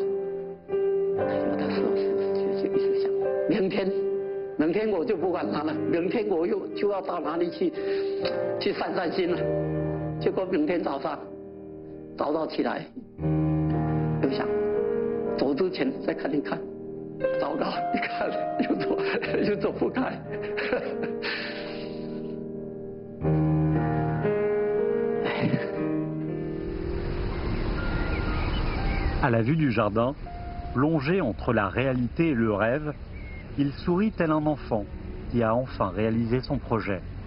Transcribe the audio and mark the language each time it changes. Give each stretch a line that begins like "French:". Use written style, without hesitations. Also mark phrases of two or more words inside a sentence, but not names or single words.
Chinese: 有的时候就一直想，明天我就不管它了，明天我就要到哪里去散心了。结果明天早上早早起来，又想走之前再看一看，糟糕，一看又走不开。
French: À la vue du jardin, plongé entre la réalité et le rêve, il sourit tel un enfant qui a enfin réalisé son projet.